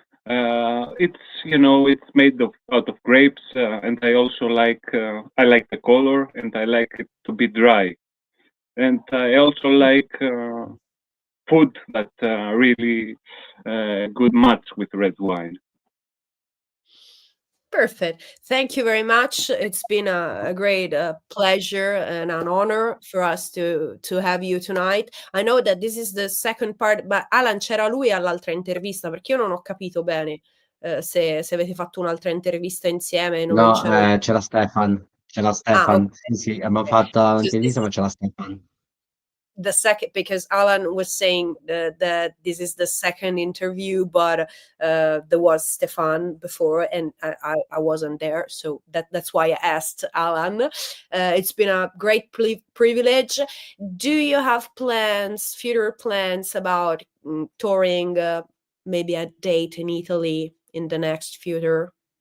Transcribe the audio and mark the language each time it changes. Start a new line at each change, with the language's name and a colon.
English: It's made out of grapes, and I also like the color, and I like it to be dry, and I also like food that really good match with red wine. Perfect. Thank you very much. It's been a great pleasure and an honor for us to have you tonight. I know that this is the second part, but
Italian: Alan, c'era lui all'altra intervista, perché io non ho capito bene se avete fatto un'altra intervista insieme e non No, c'ero. c'era Stefan, Ah, Sì, okay. sì, abbiamo fatto un'intervista, ma c'era Stefan.
English: The second, because Alan was saying that this is the second interview, but there was Stefan before, and I wasn't there, so that's why I asked Alan. It's been a great privilege. Do you have future plans about touring, maybe a date in Italy in the next future?